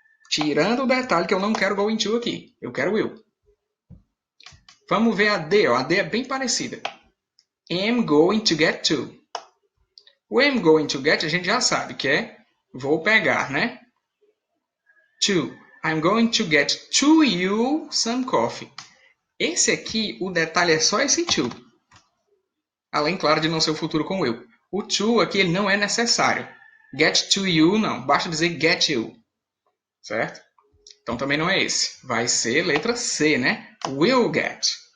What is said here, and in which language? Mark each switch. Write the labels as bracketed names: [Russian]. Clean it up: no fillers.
[Portuguese] Tirando o detalhe que eu não quero going to aqui. Eu quero will. Vamos ver a D. Ó. A D é bem parecida. [English] Am going to get to. [Portuguese] O [English] am going to get [Portuguese] a gente já sabe que é vou pegar, né? To. [English] I'm going to get to you some coffee. [Portuguese] Esse aqui, o detalhe é só esse to. Além, claro, de não ser o futuro com will. O to aqui ele não é necessário. [English] Get to you, [Portuguese] não. Basta dizer get you. Certo? Então também não é esse. Vai ser letra C, né? Will get.